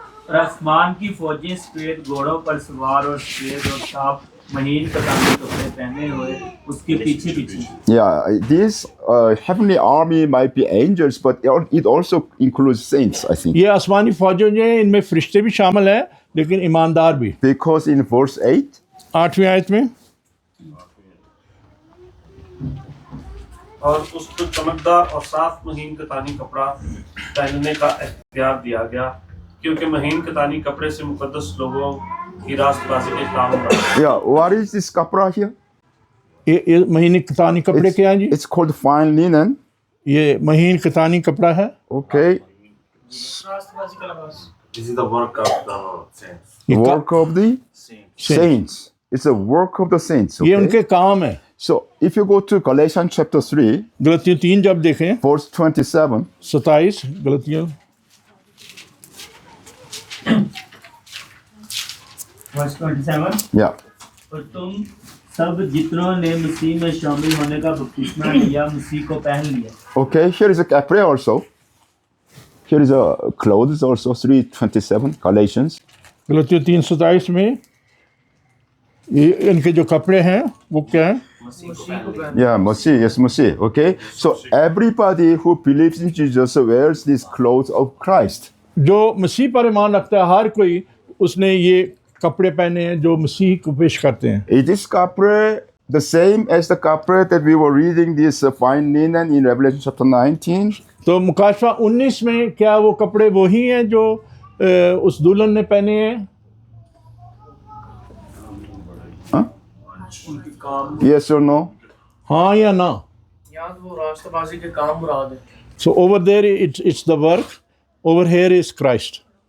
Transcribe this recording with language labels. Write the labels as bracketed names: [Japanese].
[Hindi] और आसमान की फौजें सफेद घोड़ों पर सवार और सफेद और साफ महीन कतानी कपड़े पहने हुए उसके पीछे पीछे। [English] Yeah, this heavenly army might be angels, but it also includes saints, I think. [Hindi] ये आसमानी फौजें जो हैं इनमें फरिश्ते भी शामिल हैं, लेकिन ईमानदार भी। [English] Because in verse 8, [Hindi] 8वीं आयत में, और उसको चमकदार और साफ महीन कतानी कपड़ा पहनने का इख्तियार दिया गया, क्योंकि महीन कतानी कपड़े से मुकद्दस लोगों की रास्तबाजी के काम बढ़ा। [English] yeah, what is this kapra here? [Hindi] ये महीन कतानी कपड़े क्या हैं जी? [English] It's called fine linen. [Hindi] ये महीन कतानी कपड़ा है। [English] Okay, [Hindi] राष्ट्रवादी का लिबास। [English] This is the work of the saints. [Hindi] ये [English] work of the saints. It's a work of the saints. [Hindi] ये [English] Okay? [Hindi] उनके काम है। [English] So if you go to Galatians chapter 3, [Hindi] गलतियों 3 जब देखें, [English] verse 27, [Hindi] 27 गलतियों, वर्स 27। [English] yeah. [Hindi] और तुम सब जितनों ने मसीह में शामिल होने का बपतिस्मा लिया मसीह को पहन लिया। [English] Okay, here is a kapra also. Here is a clothes also, 3:27, Galatians. [Hindi] गलतियों 3:27 में ये इनके जो कपड़े हैं वो क्या हैं? [English] Yeah, Moshe, yes, Moshe. Okay, so everybody who believes in Jesus wears these clothes of Christ. [Hindi] जो मसीह पर ईमान रखता है हर कोई उसने ये कपड़े पहने हैं जो मसीह को पेश करते हैं. [English] Is this kapre the same as the kapre that we were reading this fine linen in Revelation chapter 19? [Hindi] तो मुकाशवा 19 में क्या वो कपड़े वही हैं जो उस दुल्हन ने पहने हैं? [English] Huh? Yes or no? [Hindi] हाँ या ना? यहाँ तो वो राष्ट्रवासी के काम मुराद है. [English] So over there it's the work, over here is Christ.